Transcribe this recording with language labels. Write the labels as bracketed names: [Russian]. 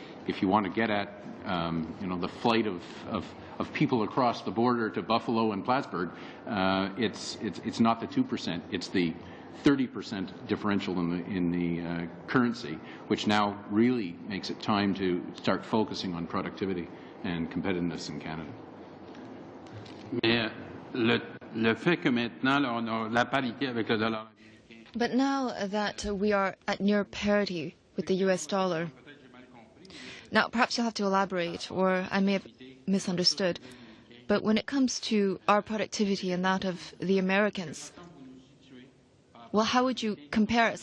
[English] If you want to get at the flight of people across the border to Buffalo and Plattsburgh, it's not the 2%, it's the 30% differential in the currency, which now really makes it time to start focusing on productivity and competitiveness in Canada. [French] Mais le fait que maintenant on a la parité avec le dollar américain. [English] But now that we are at near parity with the US dollar, now perhaps you'll have to elaborate, or I may have misunderstood, but when it comes to our productivity and that of the Americans, well, how would you compare us?